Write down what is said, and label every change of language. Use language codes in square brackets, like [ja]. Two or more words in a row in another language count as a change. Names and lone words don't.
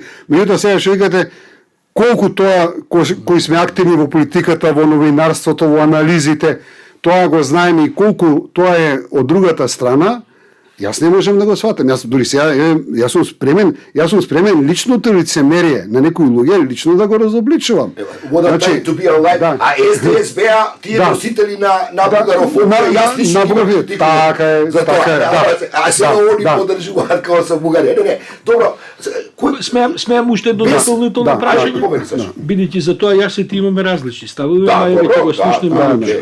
[mk] Меѓутоа сега што викате колку тоа кои сме активни во политиката, во новинарството, во анализите, тоа го знаеме и колку тоа е од другата страна, јас не можам да го сватам. Јас дури сега јас сум спремен личното лицемерие на некои луѓе лично да го разобличувам. [en] What a time to be alive. [mk] да. А СДС беа тие носители на бугарофобија, јас на бугарофобија. Така е, А сега они поддржуваат како се Бугарија. Не, добро. Смеам уште едно дополнително прашање. Бидејќи за тоа јас и ти имаме различни ставови, најаве кога слушнеме.